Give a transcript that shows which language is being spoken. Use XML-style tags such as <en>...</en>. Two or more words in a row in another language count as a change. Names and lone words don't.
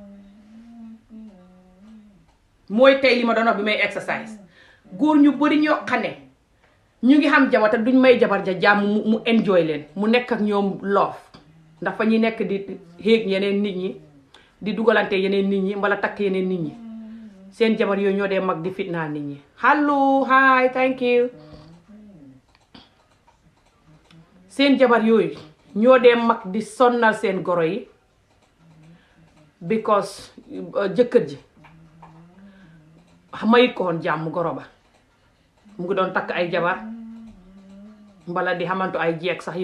<wo>mooy tey li ma doon wax bi may exercise góor ñu bari ñoo xam ne ñu ngi xam jabar te duñ may jabar ja jàmm mu enjoy leen mu nekk ak ñoom loof ndax fa ñuy nekk di xéeg yeneen nit ñi di dugalante yeneen nit ñi mbala takk yeneen nit ñi seen jabar yooyu ñoo dee mag di fitnaal nit ñi.</wo> <en>hello hi thank you.</en> <wo>seen jabar yooyu ñoo dee mag di sonnal seen goro yi because jëkkër ji mayit ko woon jàmm goro ba mu ngi doon takk ay jabar mbala di xamantu ay jeeg sax</wo>